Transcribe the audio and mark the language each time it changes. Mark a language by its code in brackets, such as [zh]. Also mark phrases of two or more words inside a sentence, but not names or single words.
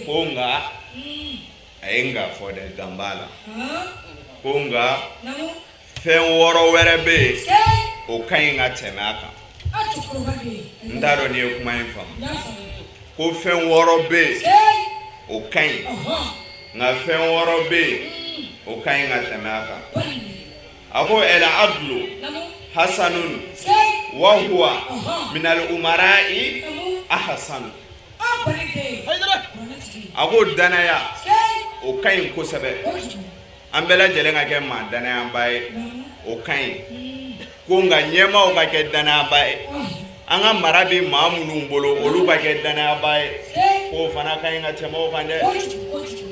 [bm] ko nka a ye nka fɔ dɛ dan b'a la ko nka fɛn wɔɔrɔ wɛrɛ bɛ yen o ka ɲi ka tɛmɛ a kan n t'a dɔn n'i ye kuma in faamu ko fɛn wɔɔrɔ bɛ yen o ka ɲi nka fɛn wɔɔrɔ bɛ yen o ka ɲi ka tɛmɛ a kan a ko [ar] العدل حسن وهو من الأمراء أحسن [bm] a ko danaya o ka ɲi kosɛbɛ an bɛɛ lajɛlen ka kɛ maa danayaba ye o ka ɲi ko nka ɲɛmaaw ka kɛ danayaba ye an ka mara bɛ maa minnu bolo olu ka kɛ danayaba ye k'o fana ka ɲi ka tɛmɛ o kan dɛ